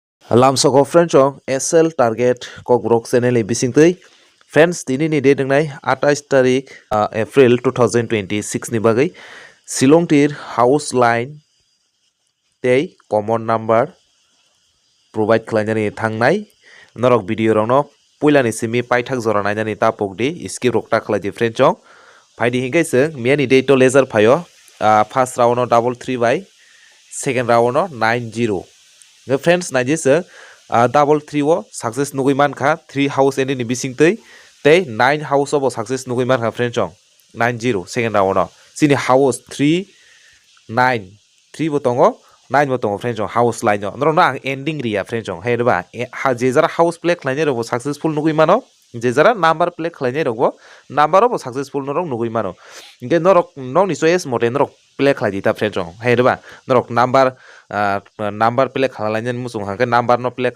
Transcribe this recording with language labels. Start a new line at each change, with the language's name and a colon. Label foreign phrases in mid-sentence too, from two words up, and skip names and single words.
Kok Borok: Lamsoko friends SL target kok brok channel e bisingtui friends tini ni date ngai 28 tarik April 2026 ni bagai Shillong tir
English: house line
Kok Borok: tei
English: common number provide
Kok Borok: khlainani thangnai norok video rok no puilani simi paithak jora nainani tapok di skip rok ta khlai friends phaidi hingai seng miani date to laser phayo
English: first round
Kok Borok: no 3
English: by second round
Kok Borok: no 90 friends naijese double 3 o success nugui mankha 3
English: house ending
Kok Borok: ni bisingtei tei 9 house obo success nugui mankha friends 90
English: second round
Kok Borok: no sini house 3 9 3 bo tongo 9 bo tongo friends
English: house line
Kok Borok: no no ang ending ria friends he ba je jara
English: house play
Kok Borok: khlaine robo successful nugui mano je jara
English: number play
Kok Borok: khlaine robo number obo successful norok nugui mano inge norok nok ni choice mote norok play khlai dita friends he ba norok
English: number play
Kok Borok: khlainaini musung hangke number no play